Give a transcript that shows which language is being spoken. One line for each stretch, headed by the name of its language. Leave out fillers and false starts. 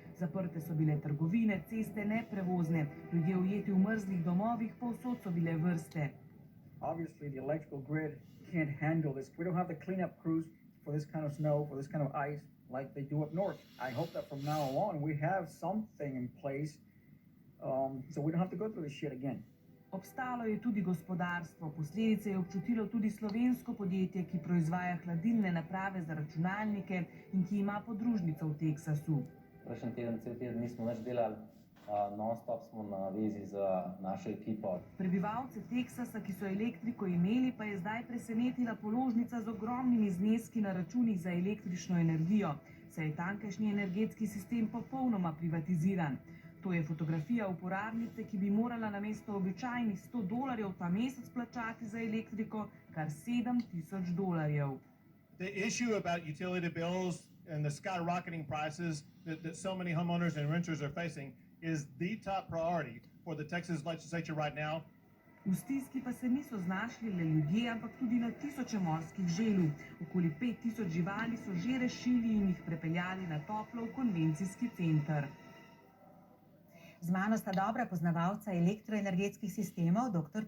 Slovenian: Zaprte so bile trgovine, ceste neprevozne, ljudje ujeti v mrzlih domovih, povsod so bile vrste.
English: Obviously, the electrical grid can't handle this. We don't have the cleanup crews for this kind of snow, for this kind of ice, like they do up north. I hope that from now on we have something in place, so we don't have to go through this shit again.
Slovenian: Obstalo je tudi gospodarstvo. Posledice je občutilo tudi slovensko podjetje, ki proizvaja hladilne naprave za računalnike in ki ima podružnico v Teksasu. Prejšnji teden, cel teden nismo več delali, non-stop smo na vezi z našo ekipo. Prebivalce Teksasa, ki so elektriko imeli, pa je zdaj presenetila položnica z ogromnimi zneski na računih za električno energijo, saj je tamkajšnji energetski sistem popolnoma privatiziran. To je fotografija uporabnice, ki bi morala namesto običajnih $100 ta mesec plačati za elektriko kar $7000.
English: The issue about utility bills and the skyrocketing prices that so many homeowners and renters are facing is the top priority for the Texas legislature right now.
Slovenian: V stiski pa se niso znašli le ljudje, ampak tudi na tisoče morskih želv. Okoli 5000 živali so že rešili in jih prepeljali na toplo v konvencijski center. Z mano sta dobra poznavalca elektroenergetskih sistemov, dr.